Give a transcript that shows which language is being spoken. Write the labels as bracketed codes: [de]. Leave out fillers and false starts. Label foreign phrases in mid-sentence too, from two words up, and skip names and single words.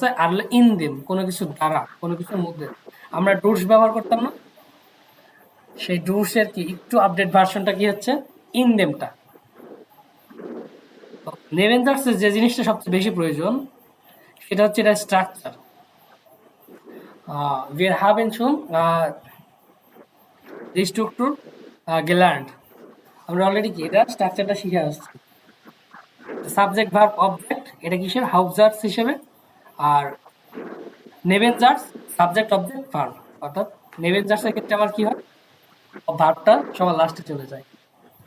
[bn] আর [de] in dem, [bn] কোনো কিছু দ্বারা, কোনো কিছুর মধ্যে। আমরা ডুস ব্যবহার করতাম না, সেই ডুসের কি একটু [en] update versionটা [bn] কি হচ্ছে ইন দেমটা। নেভেঞ্জার্সের যে জিনিসটা সবচেয়ে বেশি প্রয়োজন সেটা হচ্ছে এটা স্ট্রাকচার। [de] wir haben schon die Struktur gelernt। [bn] আমরা অলরেডি কি এটা স্ট্রাকচারটা শিখে আসছি। [en] subject verb object, [bn] এটা কিসের হাউজার্স হিসেবে। আর নেভেঞ্জার্স [en] subject object verb, [bn] অর্থাৎ নেভেঞ্জার্সের ক্ষেত্রে আমার কি হয়, ভার্বটা সবার লাস্টে চলে যায়।